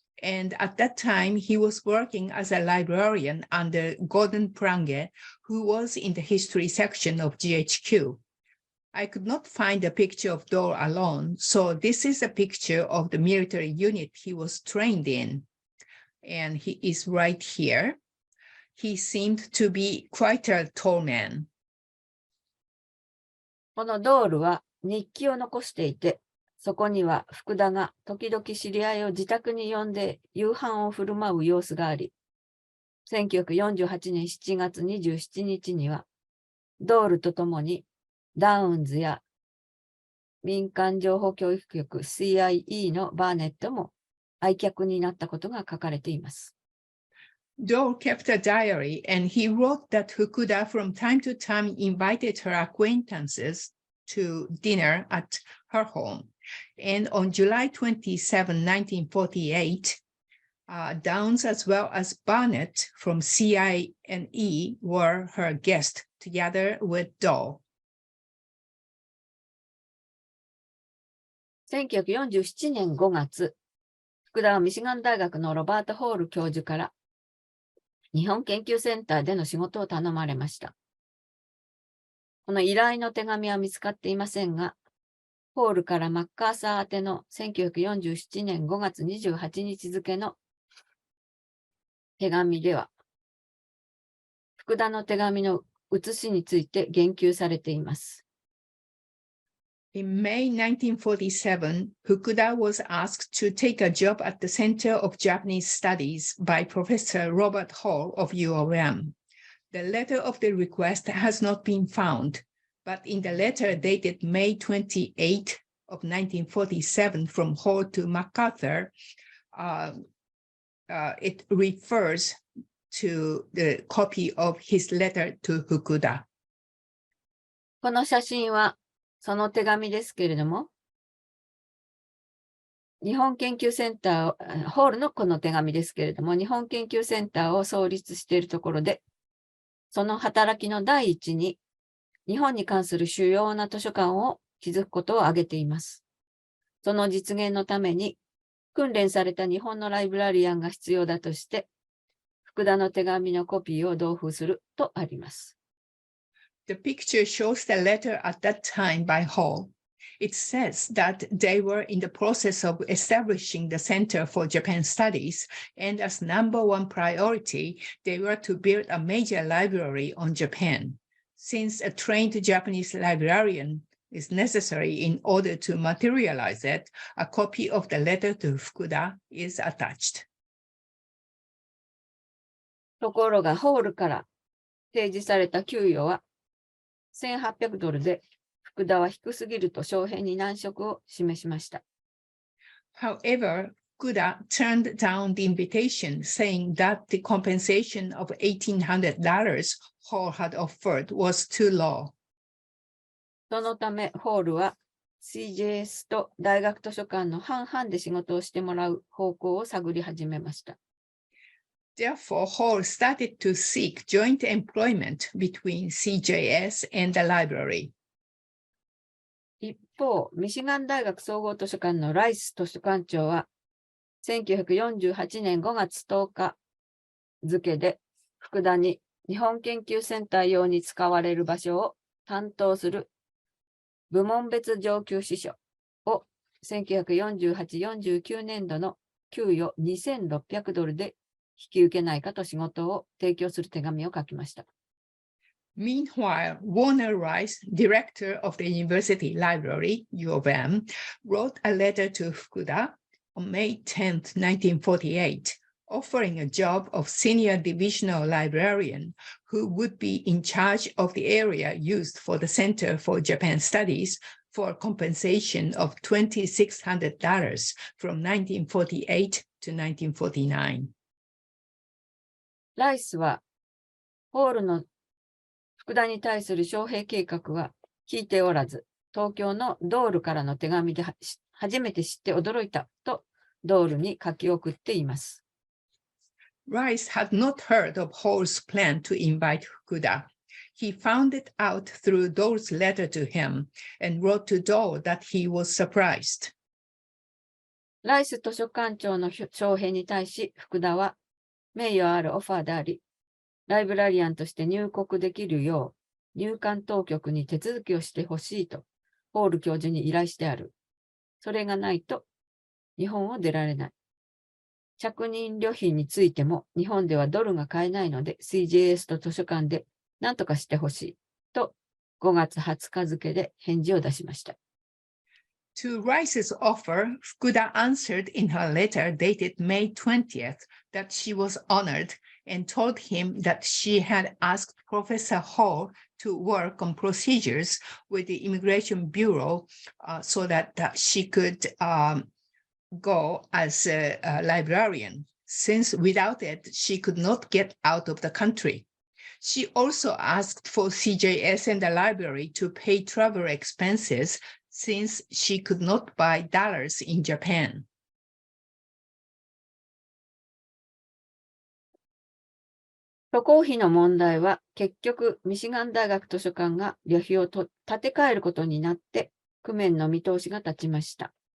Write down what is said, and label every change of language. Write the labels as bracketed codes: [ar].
[en] And at that time, he was working as a librarian under Gordon Prange, who was in the history section of GHQ. I could not find a picture of Doe alone, so this is a picture of the military unit he was trained in. And he is right here. He seemed to be quite a tall man. [ja] このドールは日記を残していて、そこには福田が時々知り合いを自宅に呼んで夕飯を振る舞う様子があり、1948年7月27日には、ドールとともにダウンズや民間情報教育局 CIE のバーネットも愛客になったことが書かれています。 [en] Doe kept a diary and he wrote that Fukuda from time to time invited her acquaintances to dinner at her home. And on July 27, 1948, Downs as well as Barnett from CIE were her guests together with Doe. [ja] 1947年5月、福田はミシガン大学のロバート・ホール教授から日本研究センターでの仕事を頼まれました。この依頼の手紙は見つかっていませんが、ホールからマッカーサー宛ての1947年5月28日付の手紙では、福田の手紙の写しについて言及されています。 [en] In May 1947, Fukuda was asked to take a job at the Center of Japanese Studies by Professor Robert Hall of U of M. The letter of the request has not been found, but in the letter dated May 28 of 1947 from Hall to MacArthur, it refers to the copy of his letter to Fukuda. [ja] この写真はその手紙ですけれども、日本研究センター、ホールのこの手紙ですけれども、日本研究センターを創立しているところで、その働きの第一に、日本に関する主要な図書館を築くことを挙げています。その実現のために、訓練された日本のライブラリアンが必要だとして、福田の手紙のコピーを同封するとあります。 [en] The picture shows the letter at that time by Hall. It says that they were in the process of establishing the Center for Japan Studies, and as number one priority, they were to build a major library on Japan. Since a trained Japanese librarian is necessary in order to materialize it, a copy of the letter to Fukuda is attached. [ja] ところが、ホールから提示された給与は$1,800で、福田は低すぎると将兵に難色を示しました。 [en] However, Fukuda turned down the invitation, saying that the compensation of $1,800 Hall had offered was too low. [ja] そのため、ホールは CJS と大学図書館の半々で仕事をしてもらう方向を探り始めました。 [en] Therefore, Hall started to seek joint employment between CJS and the library. [ja] 一方、ミシガン大学総合図書館のライス図書館長は、1948年5月10日付で、福田に日本研究センター用に使われる場所を担当する部門別上級司書を1948-49年度の給与$2,600で引き受けないかと仕事を提供する手紙を書きました。 [en] Meanwhile, Warner Rice, director of the University Library, U of M, wrote a letter to Fukuda on May 10, 1948, offering a job of senior divisional librarian who would be in charge of the area used for the Center for Japan Studies for compensation of $2,600 from 1948 to 1949. [ja] ライスは、ホールの福田に対する招聘計画は聞いておらず、東京のドールからの手紙で初めて知って驚いたとドールに書き送っています。 [en] Rice had not heard of Hall's plan to invite Fukuda. He found it out through Dole's letter to him and wrote to Dole that he was surprised. [ja] ライス図書館長の招聘に対し、福田は名誉あるオファーであり、ライブラリアンとして入国できるよう入管当局に手続きをしてほしいとホール教授に依頼してある。それがないと日本を出られない。着任旅費についても日本ではドルが買えないので CJS と図書館で何とかしてほしいと5月20日付で返事を出しました。 [en] To Rice's offer, Fukuda answered in her letter dated May 20th that she was honored and told him that she had asked Professor Hall to work on procedures with the Immigration Bureau so that she could go as a librarian, since without it, she could not get out of the country. She also asked for CJS and the library to pay travel expenses since she could not buy dollars in Japan. [ja] 渡航費の問題は結局ミシガン大学図書館が旅費を立て替えることになって工面の見通しが立ちました。